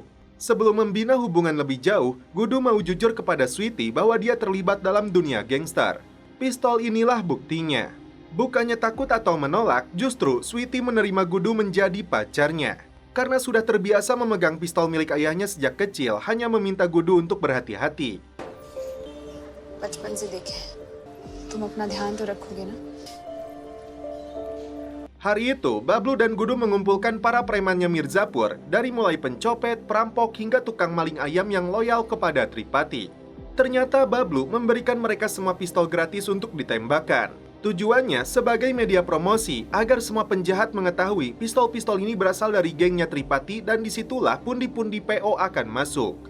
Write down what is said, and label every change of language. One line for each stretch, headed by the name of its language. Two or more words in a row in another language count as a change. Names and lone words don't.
Indonesian: Sebelum membina hubungan lebih jauh, Gudu mau jujur kepada Sweety bahwa dia terlibat dalam dunia gangster. Pistol inilah buktinya. Bukannya takut atau menolak, justru Sweety menerima Gudu menjadi pacarnya. Karena sudah terbiasa memegang pistol milik ayahnya sejak kecil, hanya meminta Gudu untuk berhati-hati.
Hindi: बचपन से देखे तुम अपना ध्यान तो रखोगे ना?
Indonesian: Hari itu, Bablu dan Gudu mengumpulkan para premannya Mirzapur, dari mulai pencopet, perampok, hingga tukang maling ayam yang loyal kepada Tripati. Ternyata Bablu memberikan mereka semua pistol gratis untuk ditembakkan. Tujuannya sebagai media promosi, agar semua penjahat mengetahui pistol-pistol ini berasal dari gengnya Tripati dan disitulah pundi-pundi PO akan masuk.